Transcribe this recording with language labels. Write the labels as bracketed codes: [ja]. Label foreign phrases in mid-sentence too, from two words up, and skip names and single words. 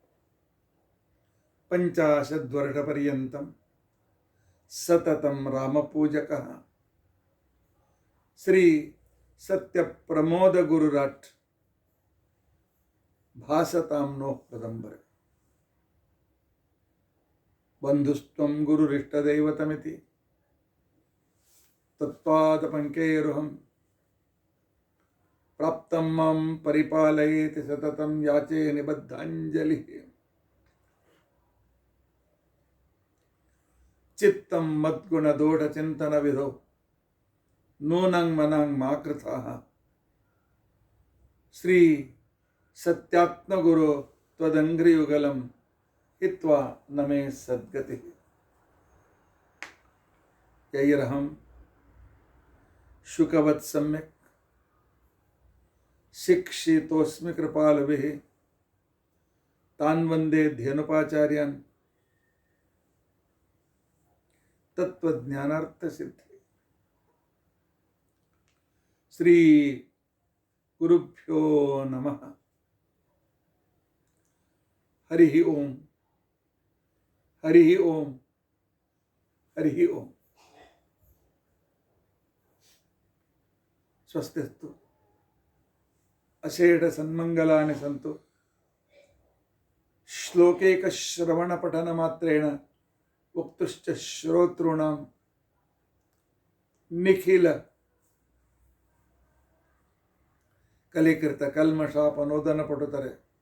[sa] पञ्चाशद्वर्षपर्यन्तं सततं रामपूजकः श्री सत्यप्रमोद गुरुराट् भासतां नोः प्रदम्बर. बन्धुस्त्वं गुरुरिष्टदैवतमिति तत्पादपङ्केरुहं प्राप्तं मां परिपालयेति सततं याचे निबद्धाञ्जलिः. चित्तं मद्गुणदोषचिन्तनविधौ नूनं मनं मा कृताः. श्री सत्यात्मगुरु त्वदङ्घ्रियुगलं हित्वा नमे सद्गतिः. यैरहं शुकवत् सम्यक् शिक्षितोस्मि कृपालुभिः तान् वन्दे धेनुपाचार्यान् तत्वज्ञानार्थसिद्धि. श्री गुरुभ्यो नमः. हरि ओं हरि ओं हरि ओं. स्वस्तिस्तु अषेढ सन्मङ्गलानि सन्तु. श्लोकैक श्रवण पठन मात्रेण वक्तुश्च श्रोतॄणां निखिल कलिकृत कल्मषापनोदन पटुतरे.